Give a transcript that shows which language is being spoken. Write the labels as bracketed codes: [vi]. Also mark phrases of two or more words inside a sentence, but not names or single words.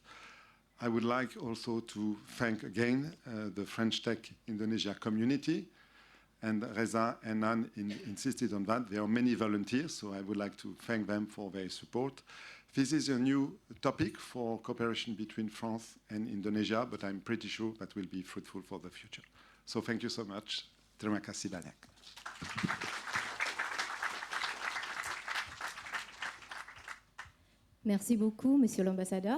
[en] I would like also to thank again the French Tech Indonesia community, and Reza and Anne insisted on that. There are many volunteers, so I would like to thank them for their support. This is a new topic for cooperation between France and Indonesia, but I'm pretty sure that will be fruitful for the future. So thank you so much. [id] Terima kasih banyak. [fr] Merci beaucoup, Monsieur l'Ambassadeur.